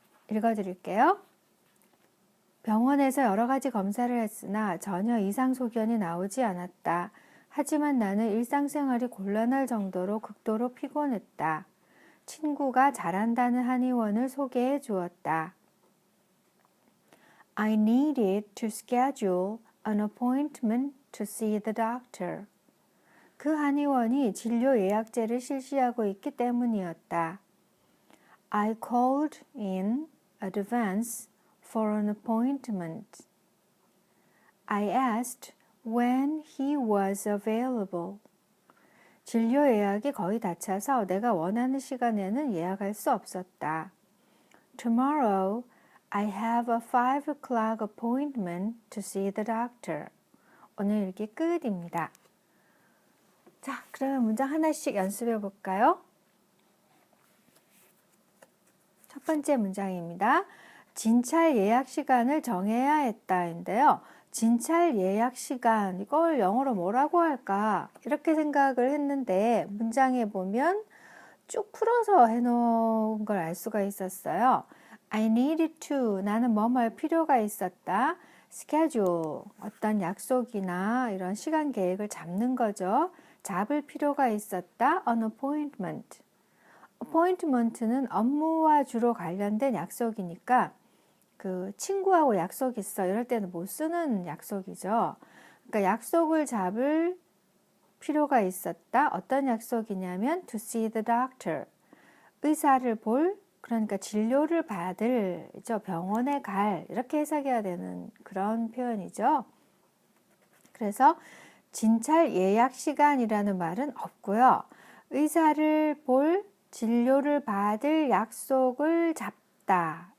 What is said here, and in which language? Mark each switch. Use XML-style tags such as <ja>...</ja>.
<ko>읽어드릴게요. 병원에서 여러 가지 검사를 했으나 전혀 이상 소견이 나오지 않았다. 하지만 나는 일상생활이 곤란할 정도로 극도로 피곤했다. 친구가 잘한다는 한의원을 소개해 주었다.</ko> <en>I needed to schedule an appointment to see the doctor.</en> <ko>그 한의원이 진료 예약제를 실시하고 있기 때문이었다.</ko> <en>I called in advance for an appointment. I asked when he was available.</en> <ko>진료 예약이 거의 다 차서 내가 원하는 시간에는 예약할 수 없었다.</ko> <en>Tomorrow, I have a 5 o'clock appointment to see the doctor.</en> <ko>오늘 읽기 끝입니다. 자, 그러면 문장 하나씩 연습해 볼까요? 첫 번째 문장입니다. 진찰 예약 시간을 정해야 했다인데요. 진찰 예약 시간, 이걸 영어로 뭐라고 할까? 이렇게 생각을 했는데 문장에 보면 쭉 풀어서 해놓은 걸 알 수가 있었어요.</ko> <en>I needed to,</en> <ko>나는 뭐뭐할 필요가 있었다. schedule, 어떤 약속이나 이런 시간 계획을 잡는 거죠. 잡을 필요가 있었다.</ko> <en>an appointment.</en> <ko>appointment는 업무와 주로 관련된 약속이니까 그 친구하고 약속 있어 이럴 때는 못 쓰는 약속이죠. 그러니까 약속을 잡을 필요가 있었다. 어떤 약속이냐면</ko> <en>to see the doctor.</en> <ko>의사를 볼, 그러니까 진료를 받을, 병원에 갈, 이렇게 해석해야 되는 그런 표현이죠. 그래서 진찰 예약 시간이라는 말은 없고요. 의사를 볼, 진료를 받을 약속을 잡다.</ko>